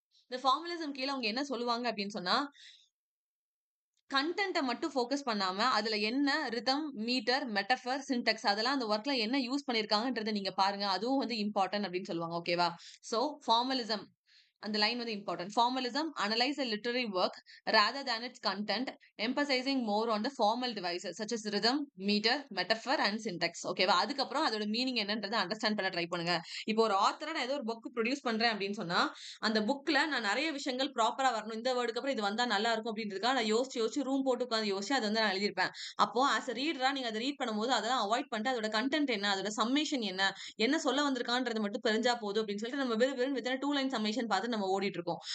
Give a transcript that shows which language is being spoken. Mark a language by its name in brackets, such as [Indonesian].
[Tamil] இந்த ஃபார்மலிசம் கீழ அவங்க என்ன சொல்லுவாங்க அப்படின்னு சொன்னா கண்டென்ட்ட மட்டும் ஃபோக்கஸ் பண்ணாம, அதுல என்ன ரிதம், மீட்டர், மெட்டஃபர், சின்டாக்ஸ் அதெல்லாம் அந்த வொர்க்ல என்ன யூஸ் பண்ணியிருக்காங்கன்றத நீங்க பாருங்க. அதுவும் வந்து இம்பார்ட்டன்ட் அப்படின்னு சொல்லுவாங்க. ஓகேவா? சோ ஃபார்மலிசம் அந்த லைன் வந்து important. [English] Formalism analyse a literary work rather than its content, emphasizing more on the formal devices such as rhythm, meter, metaphor and syntax. [Tamil] ஓகேவா? அதுக்கப்புறம் அதோட மீனிங் என்னன்றதை அண்டர்ஸ்டாண்ட் பண்ண ட்ரை பண்ணுங்க. இப்போ ஒரு ஆத்தரா நான் ஏதோ ஒரு புக் ப்ரொடியூஸ் பண்றேன் அப்படின்னு சொன்னா அந்த புக்ல நான் நிறைய விஷயங்கள் ப்ராப்பரா வரணும். இந்த வேர்டுக்கு அப்புறம் இது வந்தா நல்லா இருக்கும் அப்படின்றதுக்காக நான் யோசிச்சு ரூம் போட்டு உட்கார்ந்து யோசிச்சு அதை வந்து நான் எழுதியிருப்பேன். அப்போ ஆஸ் a ரீடரா நீங்க அதை ரீட் பண்ணும்போது அதெல்லாம் அவாய்ட் பண்ணிட்டு அதோட கண்டென்ட் என்ன, அதோட சம்மேஷன் என்ன சொல்ல வந்திருக்கான்றது மட்டும் தெரிஞ்சா போதும் அப்படின்னு சொல்லிட்டு நம்ம வெறும் வித்தின் 2 லைன் சம்மேஷன் பார்த்து நம்ம ஓடிட்டு இருக்கோம்.